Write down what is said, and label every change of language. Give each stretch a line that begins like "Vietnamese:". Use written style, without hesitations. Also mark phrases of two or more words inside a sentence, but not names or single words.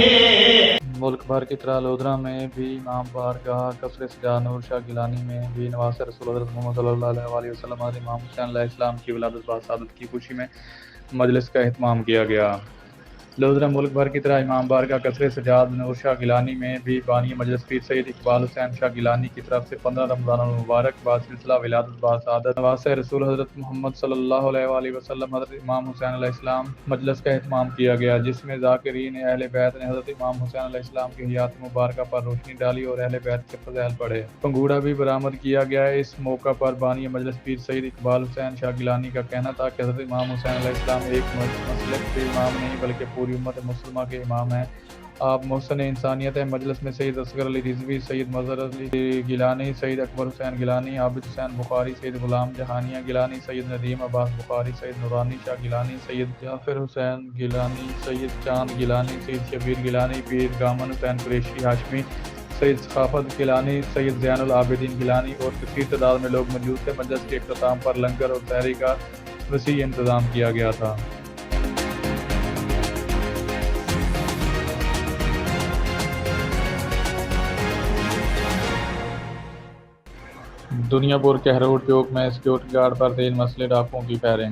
Urdu: ملک بھر کی طرح لودھرا میں بھی امام بارگاہ قصر سجا نور شاہ گیلانی میں بھی نواسہ رسول حضرت محمد
Arabic: صلى الله عليه وسلم
Urdu: حضرت امام حسین علیہ السلام کی ولادت باسعادت کی خوشی میں مجلس کا اہتمام کیا گیا. لودھرا ملک بھر کی طرح امام بارگاہ قصر سجاد نور شاہ گیلانی میں بھی بانی مجلس پیر سید اقبال حسین شاہ گیلانی کی طرف سے 15 رمضان مبارک بعد سلسلہ ولادت باسعادت نواسہ رسول حضرت محمد
Arabic: صلى الله عليه وسلم
Urdu: حضرت امام حسین علیہ السلام مجلس کا اہتمام کیا گیا، جس میں ذاکرین اہل بیت نے حضرت امام حسین علیہ السلام کی حیات مبارک پر روشنی ڈالی اور اہل بیت کے فضائل پڑھے. پنگوڑا بھی برآمد کیا گیا ہے۔ اس موقع پر بانی مجلس پیر سید اقبال حسین شاہ گیلانی کا کہنا تھا کہ حضرت امام حسین علیہ السلام ایک مسلک کے امام نہیں بلکہ پوری امت مسلمان کے امام ہیں. آپ محسن انسانیت ہے. مجلس میں سید اصغر علی رضوی، سید مظہر علی گیلانی، سید اکبر حسین گیلانی، عابد حسین بخاری، سید غلام جہانیا گیلانی، سید ندیم عباس بخاری، سید نورانی شاہ گیلانی، سید جعفر حسین گیلانی، سید چاند گیلانی، سید شبیر گیلانی، پیر گامن حسین قریشی ہاشمی، سید ثقافت گیلانی، سید زین العابدین گیلانی اور کثیر تعداد میں لوگ موجود تھے. مجلس کے اختتام پر لنگر اور تہری کا وسیع انتظام کیا گیا تھا. دنیاپور کہروڑ چوک میں سیکیورٹی گارڈ پر تیز مسلے ڈاکوؤں کی فائرنگ.